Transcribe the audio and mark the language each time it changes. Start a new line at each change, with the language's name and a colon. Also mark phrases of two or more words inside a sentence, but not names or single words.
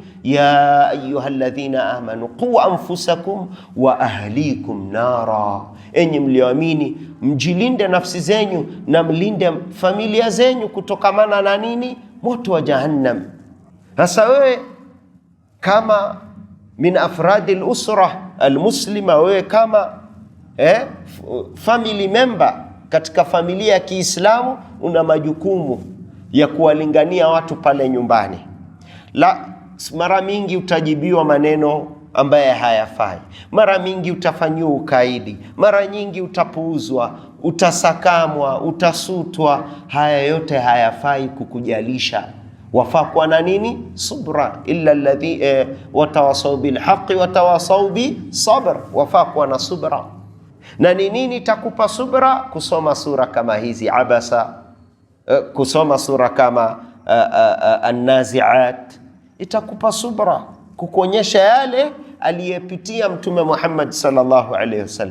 Arabic: يا أيها الذين آمنوا قوا أنفسكم وأهليكم نارا,
Swahili: enyi mlioamini mjilinde nafsi zenyu na mlinde familia zenyu kutokamana na nini? Moto wa jahannam. Sasa wewe kama
Arabic: من أفراد الأسرة المسلمة,
Swahili: wewe kama
English: family member
Swahili: katika familia ya Kiislamu, una majukumu ya kuwalingania watu pale nyumbani. Mara mingi utajibiwa maneno ambaye hayafai, mara mingi utafanyiwa ukaidi, mara nyingi utapuuzwa, utasakamwa, utasutwa. Haya yote hayafai kukujalisha. Wafaa kuwa na nini? Subra.
Arabic: إلا الذي وتواصوا بالحق وتواصوا بالصبر.
Swahili: Wafaa kuwa na subra. Na ni nini takupa subra? Kusoma sura kama hizi Abasa, kusoma sura kama An-Nazi'at, itakupa subra, kukuonyesha yale aliyepitia Mtume Muhammad
Arabic: صلى الله عليه وسلم.